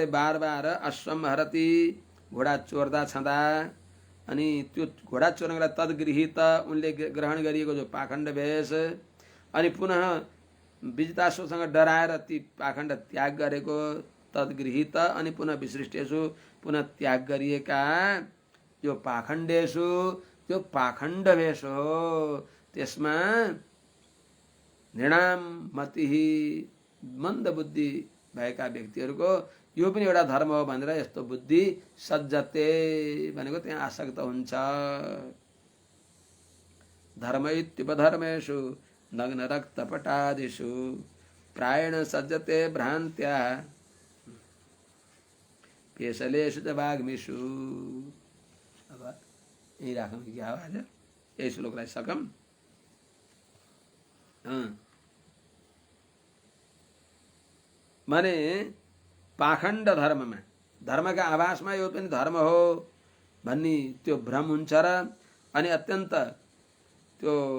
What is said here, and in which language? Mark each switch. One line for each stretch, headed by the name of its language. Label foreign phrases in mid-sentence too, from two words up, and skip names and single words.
Nepali: बार बार अश्वम हरति घोडा चोर्दा छँदा अनि त्यो घोडा चोर्नको लागि तद्गृहीत उनले ग्रहण गरिएको जो पाखण्ड भेष अनि पुनः विजिताश्वसँग डराएर ती पाखण्ड त्याग गरेको तद्गृहीत अनि
Sanskrit: पुनः विसृष्टेषु
Nepali: पुनः त्याग गरिएका जो पाखण्डेषु त्यो पाखण्ड वेश हो। त्यसमा
Sanskrit: नृणाम मति
Nepali: मन्द बुद्धि भएका व्यक्तिहरूको यो पनि एउटा धर्म हो भनेर यस्तो बुद्धि सज्जते भनेको त्यहाँ आसक्त हुन्छ।
Sanskrit: धर्मैत्युपधर्मेषु नग्न रक्तपटादिषु प्रायेण सज्जते भ्रान्त्या पेशलेषु च वाग्मिषु।
Nepali: अब यही राखौँ कि क्या हो आज यही श्लोकलाई सकम। माने पाखण्ड धर्ममा धर्मका आभासमा यो पनि धर्म हो भन्ने त्यो भ्रम हुन्छ र अनि अत्यन्त त्यो